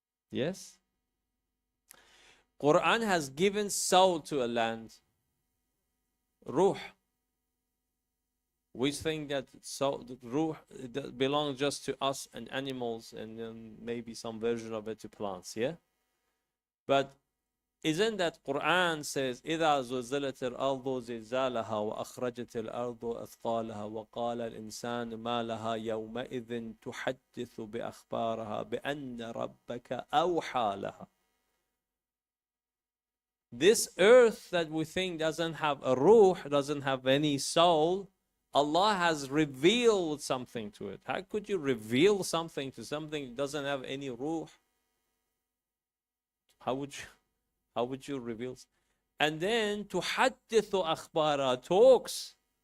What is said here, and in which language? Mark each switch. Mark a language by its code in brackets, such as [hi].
[en] Yes? Quran has given soul to a land. Ruh. We think that soul, that ruh, that belongs just to us and animals, and then maybe some version of it to plants, yeah? But isn't that Quran says, [ar] إِذَا زُلْزِلَتِ الْأَرْضُ زِلْزَالَهَا وَأَخْرَجَتِ الْأَرْضُ أَثْقَالَهَا وَقَالَ الْإِنسَانُ مَا لَهَا يَوْمَئِذٍ تُحَدِّثُ بِأَخْبَارَهَا بِأَنَّ رَبَّكَ أَوْحَى لَهَا. [en] This earth that we think doesn't have a ruh, doesn't have any soul, Allah has revealed something to it. How could you reveal something to something that doesn't have any ruh? How would you reveal? And then tuhaddithu akhbara, talks.